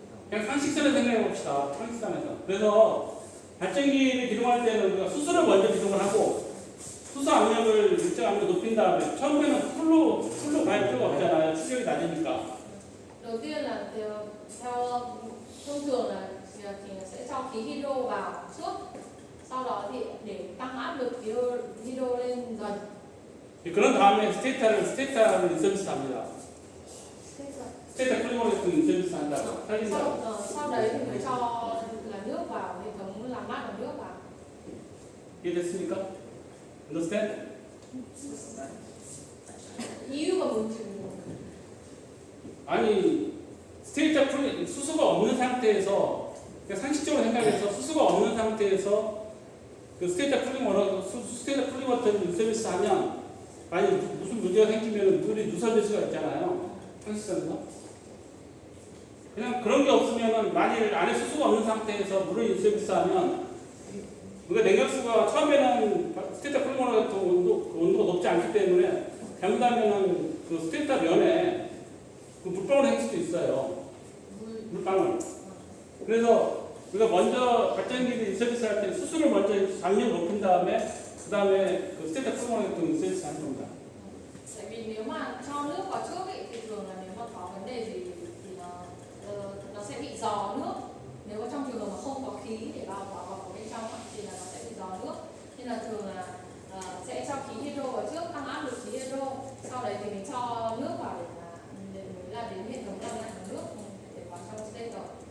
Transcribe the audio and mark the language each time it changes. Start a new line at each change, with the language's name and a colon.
Korean: 그냥 상식선을 생각해 봅시다. 상식선에서. 그래서 발전기를 기동할 때는 우리가 수소를 먼저 기동을 하고 수소 압력을 일정 압력 높인 다음에 처음에는 풀로 갈 필요가 없잖아요. 출력이 낮으니까.
Vietnamese: đầu tiên là theo thông thường là thì sẽ cho khí hydro vào trước, sau đó thì để tăng áp lực khí hydro lên dần.
Korean: 그런 다음에 스테타를 서비스합니다. 스테타 쿨링으로 서비스 한다고 살린다고.
Vietnamese: Sau đấy thì mới cho là nước vào, hệ thống làm mát bằng nước vào.
Korean: 이해됐습니까?
English: Understand?
Korean: 이유가 뭔지. 아니 스테이터 쿨링 수소가 없는 상태에서 그러니까 상식적으로 생각해서 수소가 없는 상태에서 그 스테이터 쿨링 워터 스테이터 쿨링 워터를 서비스 하면 만약 무슨 문제가 생기면 물이 누설될 수가 있잖아요. 상식적으로. 그냥 그런 게 없으면은 만일 안에 수소가 없는 상태에서 물을 서비스하면 그러니까 냉각수가 처음에는 스테이터 쿨링 워터 같은 온도가 높지 않기 때문에 잘못하면은 그 스테이터 면에 그 물방울 생길 수도 있어요. 물방울. 그래서 우리가 먼저 발전기를 서비스 할 때 수수를 먼저 압력 높인 다음에 그 다음에 그 스테이터 쿨링 워터 서비스 하는 겁니다.
Vietnamese: Tại vì nếu mà cho nước vào trước ấy, thì thường là nếu mà có vấn đề gì thì nó sẽ bị rò nước. Nếu mà trong trường hợp mà không có khí để vào bên trong thì là nó sẽ bị rò nước. Nên là thường là sẽ cho khí hydro vào trước, tăng áp lực khí hydro, sau đấy thì mình cho nước vào để mới là đến hệ thống làm lạnh của nước để vào trong stator.